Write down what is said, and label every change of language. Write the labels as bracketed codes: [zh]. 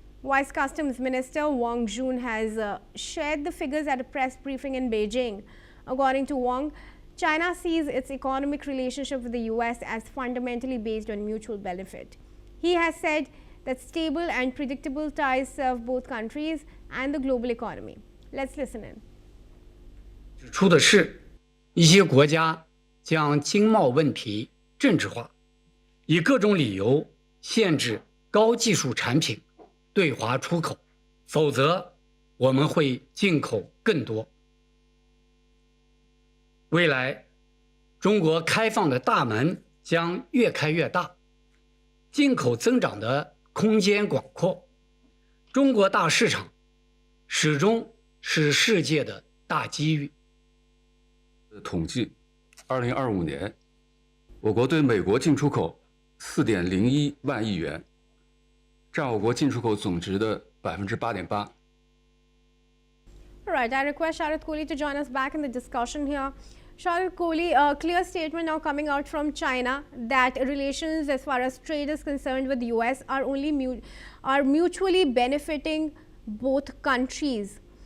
[en] Vice Customs Minister Wang Jun has shared the figures at a press briefing in Beijing. According to Wang, China sees its economic relationship with the US as fundamentally based on mutual benefit. He has said that stable and predictable ties serve both countries and the global economy. Let's listen in. [zh] 指出的是，一些国家将经贸问题政治化，以各种理由限制高技术产品对华出口，否则我们会进口更多。未来，中国开放的大门将越开越大，进口增长的空间广阔，中国大市场始终是世界的大机遇。统计，2025年，我国对美国进出口4.01万亿元，占我国进出口总值的8.8%。 [en] All right, I request Sharath Kohli to join us back in the discussion here. Sharath Kohli, a clear statement now coming out from China that relations as far as trade is concerned with the US are mutually benefiting both countries.